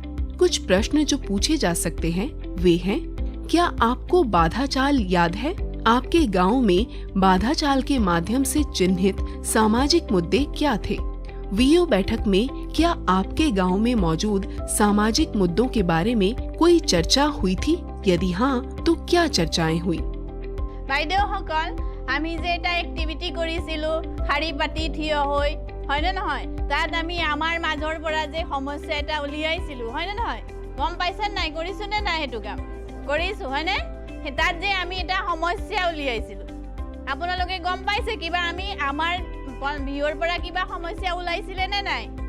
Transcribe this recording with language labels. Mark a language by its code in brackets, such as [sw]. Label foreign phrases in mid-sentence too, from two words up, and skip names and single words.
[hi] कुछ प्रश्न जो पूछे जा सकते हैं वे हैं: क्या आपको बाधा चाल याद है? आपके गांव में बाधा चाल के माध्यम से चिन्हित सामाजिक मुद्दे क्या थे? वीओ बैठक में क्या आपके गांव में मौजूद सामाजिक मुद्दों के बारे में कोई चर्चा हुई थी? यदि हाँ, तो क्या चर्चाएं हुई? [as] বাইদেউসকল, আমি যে এটা এক্টিভিটি কৰিছিলো শাৰী পাতি থিয় হৈ, হয়নে নহয়? তাত আমি আমাৰ মাজৰ পৰা যে সমস্যা এটা উলিয়াইছিলো, হয়নে নহয়? গম পাইছেন নাই? কৰিছো নে নাই? সেইটো কাম কৰিছো, হয়নে? তাত যে আমি এটা সমস্যা উলিয়াইছিলো, আপোনালোকে গম পাইছে কিবা আমি আমাৰ ভিউৰ পৰা কিবা সমস্যা ওলাইছিলে নে নাই?